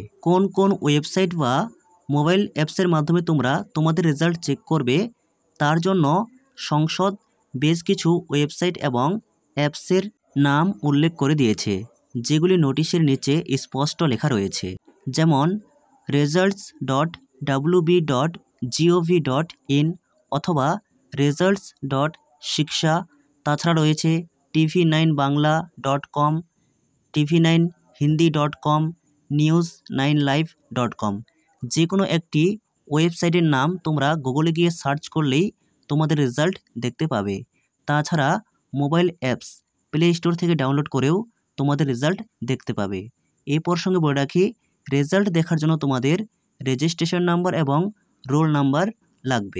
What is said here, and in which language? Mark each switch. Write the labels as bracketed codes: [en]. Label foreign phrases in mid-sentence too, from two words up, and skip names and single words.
[bn] কোন কোন ওয়েবসাইট বা [en] mobile apps [bn] মাধ্যমে তোমরা তোমাদের রেজাল্ট চেক করবে, তার জন্য সংসদ বেশ কিছু ওয়েবসাইট এবং অ্যাপসের নাম উল্লেখ করে দিয়েছে, যেগুলি নোটিশের নিচে স্পষ্ট লেখা রয়েছে, যেমন results.wb.gov.in অথবা results.shiksha। তাছাড়া রয়েছে tv9bangla.com, tv9hindi.com, news9live.com। যে কোনো একটি ওয়েবসাইটের নাম তোমরা গুগলে গিয়ে সার্চ করলেই তোমাদের রেজাল্ট দেখতে পাবে। তাছাড়া [en] mobile apps [bn] প্লে স্টোর থেকে ডাউনলোড করেও তোমাদের রেজাল্ট দেখতে পাবে। এই প্রসঙ্গে বলে রাখি, রেজাল্ট দেখার জন্য তোমাদের [en] registration number [bn] এবং [en] roll number [bn] লাগবে।